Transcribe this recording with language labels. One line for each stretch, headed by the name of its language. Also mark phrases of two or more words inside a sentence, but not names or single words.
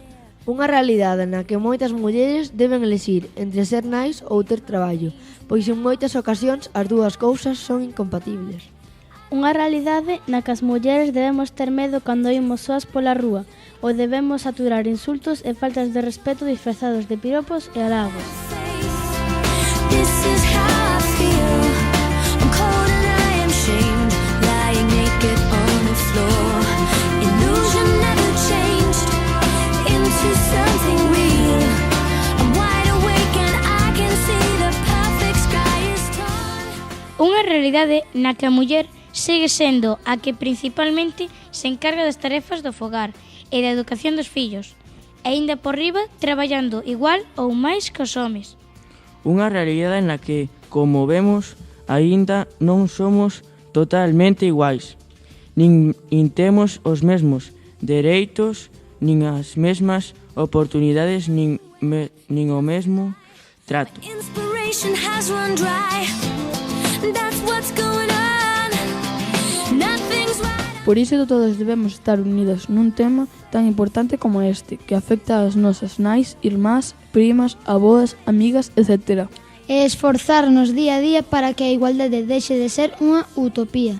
Galician: Unha realidade na que moitas mulleres deben elixir entre ser nais ou ter traballo, pois en moitas ocasións as dúas cousas son incompatibles. Unha realidade na que as mulleres debemos ter medo cando imos soas pola rúa ou debemos aturar insultos e faltas de respeto disfrazados de piropos e halagos.
English: This is how I feel. I'm cold and I am shamed, lying naked on the floor. Illusion never changed into something real. I'm wide awake and I can see the perfect sky is torn.
Galician: Unha realidade na que a muller segue sendo a que principalmente se encarga das tarefas do fogar e da educación dos fillos, e aínda por riba traballando igual ou máis que os homes. Unha realidade na que, como vemos, aínda non somos totalmente iguais, nin temos os mesmos dereitos, nin as mesmas oportunidades, nin o mesmo trato.
English: Inspiration has run dry. That's what's going on.
Galician: Por iso todos debemos estar unidos nun tema tan importante como este, que afecta ás nosas nais, irmás, primas, aboas, amigas, etc. E esforzarnos día a día para que a igualdade deixe de ser unha utopía.